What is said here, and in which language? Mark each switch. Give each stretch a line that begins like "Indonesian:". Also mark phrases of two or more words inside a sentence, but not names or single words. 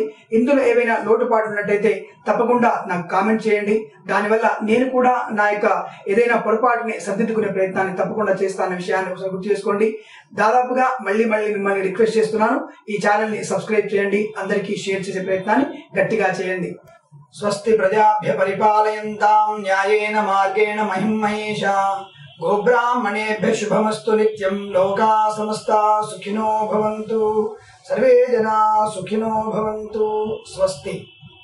Telugu: ఇందులో ఏవైనా లోటుపాటు ఉన్నట్టయితే తప్పకుండా నాకు కామెంట్ చేయండి. దానివల్ల నేను కూడా నా యొక్క ఏదైనా పొరపాటుని సరిదిద్దుకునే ప్రయత్నాన్ని తప్పకుండా చేస్తానన్న విషయాన్ని ఒకసారి గుర్తు చేసుకోండి. దాదాపుగా మళ్ళీ మిమ్మల్ని రిక్వెస్ట్ చేస్తున్నాను, ఈ ఛానల్ ని సబ్స్క్రైబ్ చేయండి, అందరికీ షేర్ చేసే ప్రయత్నాన్ని గట్టిగా చేయండి.
Sanskrit: స్వస్తి ప్రజాభ్య పరిపాలయంతాం న్యాయేన మార్గేణ మహిం మహేషా. గోబ్రాహ్మణేభ్య శుభమస్తు నిత్యం. లోకా సమస్తా సుఖినో భవంతు. సర్వే జనా సుఖినో భవంతు. స్వస్తి.